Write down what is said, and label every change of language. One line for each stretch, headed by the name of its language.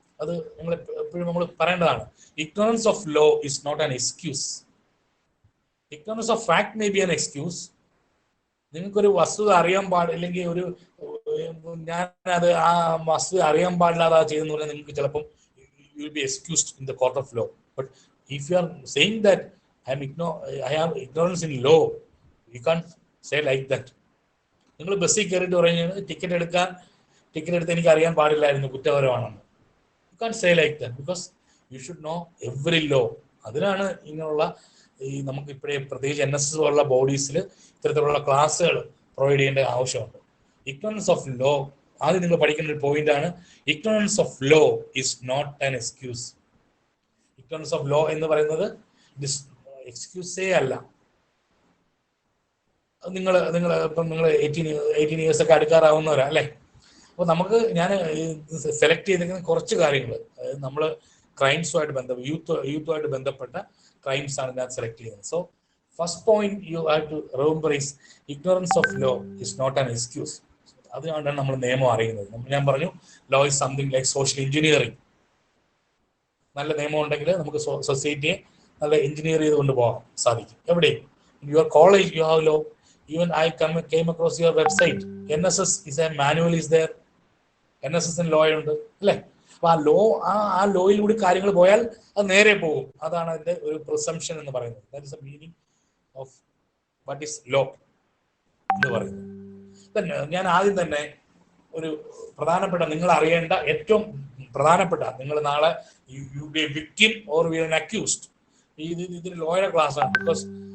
Malayalam: അത് എപ്പോഴും നമ്മൾ പറയേണ്ടതാണ്.
English: Ignorance of law is not an excuse. Ignorance of fact may be an excuse.
Malayalam: നിങ്ങൾക്കൊരു വസ്തുത അറിയാൻ പാടില്ലെങ്കിൽ ഞാനത് ആ വസ്തുത അറിയാൻ പാടില്ലാതെ ചെയ്തെന്ന് പറഞ്ഞാൽ നിങ്ങൾക്ക് ചിലപ്പം
English: You will be excused in the court of law. But if you are saying that I have ignorance in law, you can't say like that.
Malayalam: നിങ്ങൾ ബസ്സിൽ കയറിയിട്ട് പറയുന്നത് ടിക്കറ്റ് എടുത്ത് എനിക്ക് അറിയാൻ പാടില്ലായിരുന്നു, കുറ്റകരമാണെന്ന്.
English: You can say like that because you should know every law.
Malayalam: അതിനാണ് ഇങ്ങനെയുള്ള നമുക്ക് ഇപ്പോഴേ പ്രത്യേകിച്ച് NSS പോലുള്ള ബോഡീസിൽ ഇത്തരത്തിലുള്ള ക്ലാസ്സുകൾ പ്രൊവൈഡ് ചെയ്യേണ്ട ആവശ്യമുണ്ട്. ഇഗ്നോറൻസ് ഓഫ് ലോ ആദ്യം നിങ്ങൾ പഠിക്കേണ്ട ഒരു പോയിന്റാണ്.
English: Ignorance of law is not an excuse.
Malayalam: Ignorance of law എന്ന് പറയുന്നത് എക്സ്ക്യൂസേ അല്ല. നിങ്ങൾ ഇപ്പം നിങ്ങൾ 18 ഇയേഴ്സ് ഒക്കെ അടുക്കാറാവുന്നവരാ അല്ലേ? അപ്പോൾ ഞാൻ സെലക്ട് ചെയ്തിരിക്കുന്ന കുറച്ച് കാര്യങ്ങൾ, നമ്മൾ ക്രൈംസുമായിട്ട് യൂത്തുമായിട്ട് ബന്ധപ്പെട്ട ക്രൈംസ് ആണ് ഞാൻ സെലക്ട് ചെയ്യുന്നത്.
English: So first point you have to remember is ignorance of law is not an excuse.
Malayalam: അതുകൊണ്ടാണ് നമ്മൾ നിയമം അറിയുന്നത്. ഞാൻ പറഞ്ഞു
English: Law is something like social engineering.
Malayalam: നല്ല നിയമം ഉണ്ടെങ്കിൽ നമുക്ക് സൊസൈറ്റിയെ നല്ല എഞ്ചിനീയർ ചെയ്ത് കൊണ്ടുപോകാൻ സാധിക്കും.
English: എവിടെയും your college you have law. Even I came across your website. NSS is a manual is there.
Malayalam: NSS law ഉണ്ട് അല്ലേ? അപ്പൊ ആ ലോയിലൂടെ കാര്യങ്ങൾ പോയാൽ അത് നേരെ പോകും. അതാണ് അതിന്റെ ഒരു പ്രിസംപ്ഷൻ എന്ന് പറയുന്നത്.
English: that is the meaning of what is law
Malayalam: എന്ന് പറയുന്നത്. ഞാൻ ആദ്യം തന്നെ ഒരു പ്രധാനപ്പെട്ട നിങ്ങൾ അറിയേണ്ട ഏറ്റവും പ്രധാനപ്പെട്ട, നിങ്ങൾ നാളെ
English: You be a victim or be an accused.
Malayalam: ഇതിൽ ലോയുടെ ക്ലാസ് ആണ്. ബിക്കോസ്